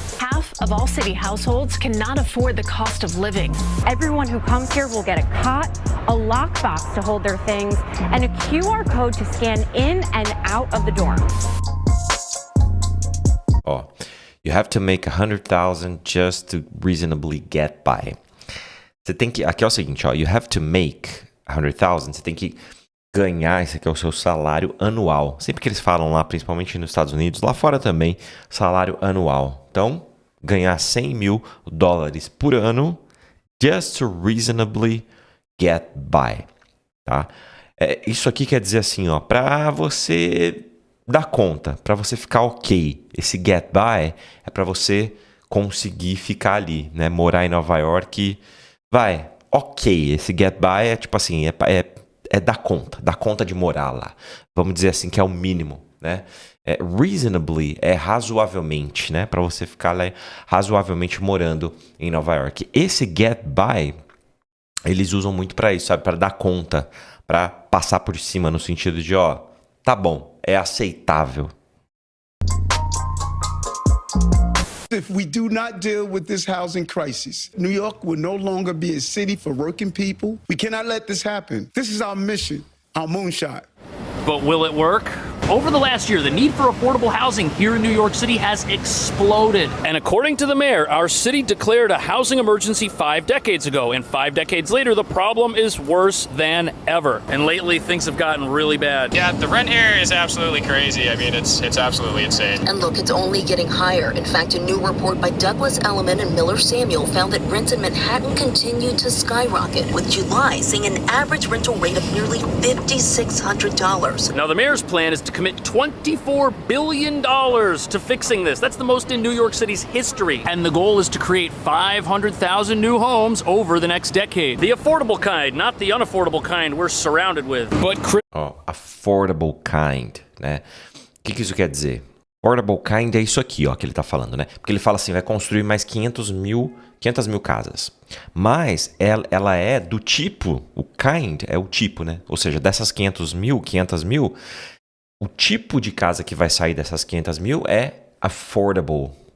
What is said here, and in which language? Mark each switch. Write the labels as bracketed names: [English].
[English] Half of all city households cannot afford the cost of living. Everyone who comes here will get a cot, a lockbox to hold their things, and a QR code to scan in and out of the dorm. Ó, you have to make 100,000 just to reasonably get by. [Portuguese] Você tem que, aqui é o seguinte, ó, [English] you have to make 100,000, [Portuguese] você tem que ganhar, esse aqui é o seu salário anual. Sempre que eles falam lá, principalmente nos Estados Unidos, lá fora também, salário anual. Então, ganhar 100 mil dólares por ano, [English] just to reasonably get by, [Portuguese] tá? Isso aqui quer dizer assim, ó, para você dar conta, para você ficar ok. Esse get by é para você conseguir ficar ali, né? Morar em Nova York, vai, ok. Esse get by é tipo assim, é dar conta de morar lá. Vamos dizer assim que é o mínimo, né? Reasonably é razoavelmente, né? Para você ficar lá razoavelmente morando em Nova York. Esse get by, eles usam muito para isso, sabe? Para dar conta, para passar por cima, no sentido de, ó, tá bom, é aceitável. [English] If we do not deal with this housing crisis, New York will no longer be a city for working people. We cannot let this happen. This is our mission, our moonshot. But will it work? Over the last year, the need for affordable housing here in New York City has exploded. And according to the mayor, our city declared a housing emergency 5 decades ago. And 5 decades later, the problem is worse than ever. And lately, things have gotten really bad. Yeah, the rent here is absolutely crazy. I mean, it's absolutely insane. And look, it's only getting higher. In fact, a new report by Douglas Elliman and Miller Samuel found that rents in Manhattan continued to skyrocket, with July seeing an average rental rate of nearly $5,600. Now, the mayor's plan is to commit $24 billion to fixing this. That's the most in New York City's history. And the goal is to create 500,000 new homes over the next decade. The affordable kind, not the unaffordable kind we're surrounded with. But Affordable kind, [Portuguese] né? O que isso quer dizer? [English] Affordable kind [Portuguese] é isso aqui, ó, que ele tá falando, né? Porque ele fala assim, vai construir mais 500 mil casas. Mas ela é do tipo, o kind é o tipo, né? Ou seja, dessas 500 mil, o tipo de casa que vai sair dessas 500 mil é affordable.